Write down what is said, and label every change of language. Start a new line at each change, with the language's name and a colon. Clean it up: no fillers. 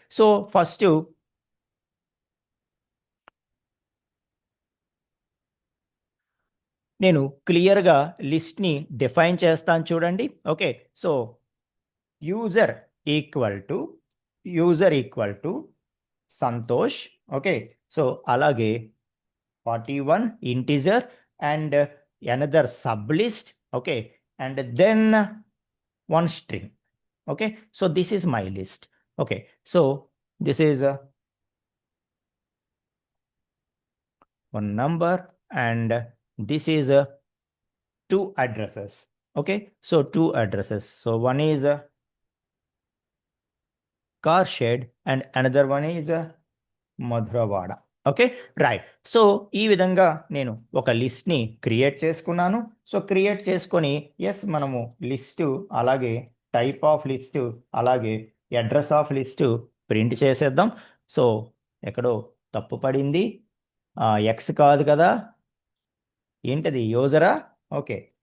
Telugu: So, first నేను క్లియర్‌గా లిస్ట్‌ని define చేస్తాను చూడండి. Okay.
English: So, user equal to user equal to Santosh. Okay. So, అలాగే 41 integer and another subList. Okay. And then one string. Okay. So, this is my list. Okay. So, this is one number and this is two addresses. Okay. So, two addresses. So, one is car shed and another one is Madhurawada. Okay. Right.
Telugu: So, ఈ విధంగా నేను ఒక లిస్ట్‌ని create చేసుకున్నాను. So, create చేసుకొని మనము list అలాగే type of list అలాగే address of list print చేసేద్దాం. సో, ఎక్కడో తప్పు పడింది. ఎక్స్ కాదు కదా! ఏంటది యూజరా? ఓకే.